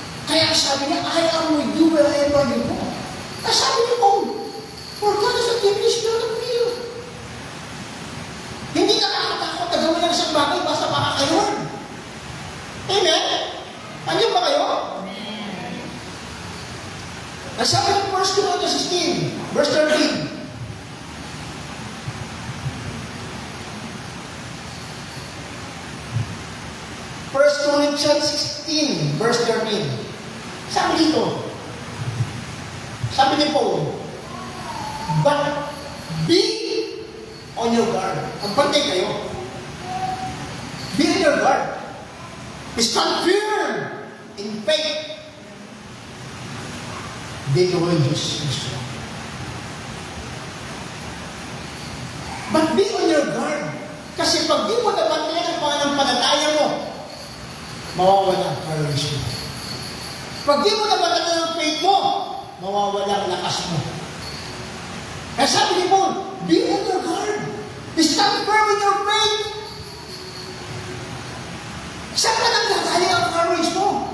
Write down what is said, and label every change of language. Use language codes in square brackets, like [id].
[tl] Kaya sabi niya, [en] I am with you wherever you go. Kaya sabi niya, oh, for God is a gift not of you. [tl] Hindi ka nakakatakot na gawin ng isang bagay basta makakayon. Amen? Andiyan ba kayo? Nasabi ng 1 Corinthians 16, verse 13. [en] 1 Corinthians 16, verse 13. [tl] Sabi dito, sabi ni Paul, [en] but be on your guard. [tl] Magpantay kayo. [en] Be on your guard. Stand firm in faith. Be courageous and strong. But be on your guard. [tl] Kasi pag di mo nabantayan ang pananampalataya mo, mawawala ang courage mo. Pag di mo nabantayan ang faith mo, mawawala ang lakas mo. Kaya sabi ni Paul, [en] be on your guard. Stand firm in your faith. [tl] Saan ka nanggagaling ang courage mo?